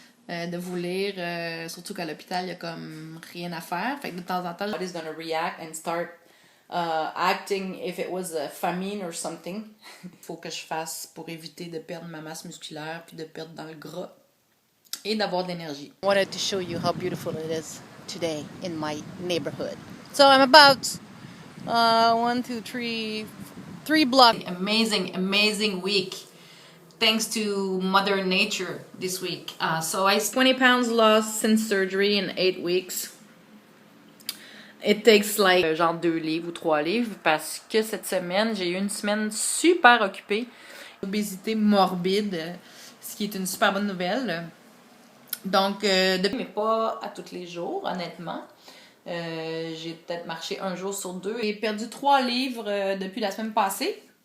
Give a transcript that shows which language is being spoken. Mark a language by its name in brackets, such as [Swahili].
[French] De vous lire, surtout qu'à l'hôpital, il y a comme rien à faire. Fait que de temps en temps, [English] body's gonna react and start acting if it was a famine or something. [French] Faut que je fasse pour éviter de perdre ma masse musculaire puis de perdre dans le gras et d'avoir de l'énergie. [English] I wanted to show you how beautiful it is today in my neighborhood. So I'm about 3 blocks. Amazing week. Thanks to Mother Nature this week. So I 20 pounds lost since surgery in 8 weeks. It takes like [French] genre 2 livres ou 3 livres parce que cette semaine, j'ai eu une semaine super occupée. Obésité morbide, ce qui est une super bonne nouvelle. Donc, mais pas à tous les jours, honnêtement. J'ai peut-être marché un jour sur 2. J'ai perdu 3 livres depuis la semaine passée.